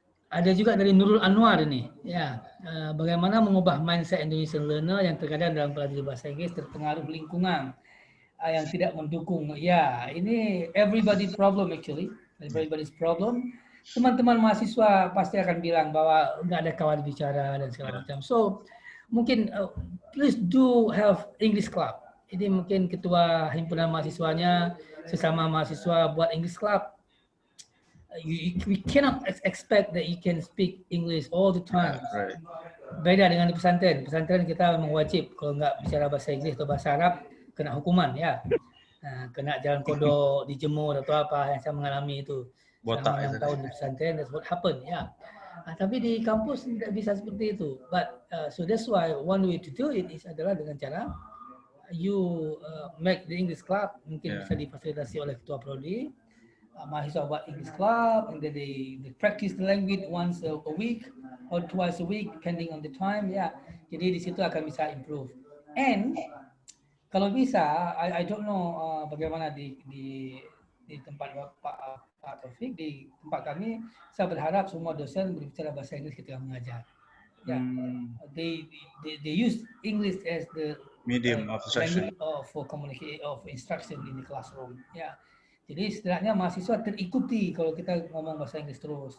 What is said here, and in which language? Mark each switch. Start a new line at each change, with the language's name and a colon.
Indonesian: Ada juga dari Nurul Anwar ini, ya, bagaimana mengubah mindset Indonesian learner yang terkadang dalam pelajaran bahasa Inggris terpengaruh lingkungan yang tidak mendukung. Ya, ini
English: everybody problem actually. everybody's problem.
Indonesian: Teman-teman mahasiswa pasti akan bilang bahwa nggak ada kawan bicara dan segala macam.
English: So
Indonesian: mungkin
English: please do have English club.
Indonesian: Ini mungkin ketua himpunan mahasiswanya sesama mahasiswa buat English club.
English: We cannot expect that you can speak English all the time. Right.
Indonesian: Beda dengan di pesantren. Pesantren kita memang wajib kalau nggak bicara bahasa Inggris atau bahasa Arab kena hukuman ya. Kena jalan kodok, dijemur atau apa yang saya mengalami itu. Botak selama 6 tahun di pesantren,
English: that's what happened
Indonesian: ya. Tapi di kampus tidak bisa seperti itu.
English: But so that's why one way to do it is
Indonesian: adalah dengan cara
English: you make the English club,
Indonesian: mungkin bisa difasilitasi oleh ketua prodi. Mahasiswa buat
English: English club, and then they practice the language once a week or twice a week, depending on the time.
Indonesian: Ya, jadi di situ akan bisa improve. And kalau bisa,
English: I don't know
Indonesian: bagaimana di tempat Pak Taufik, di tempat kami, saya berharap semua dosen berbicara bahasa Inggris ketika mengajar.
English: Ya, they use English as the medium of instruction for communication of instruction in the classroom.
Indonesian: Ya, jadi setidaknya mahasiswa terikuti kalau kita ngomong bahasa Inggris terus.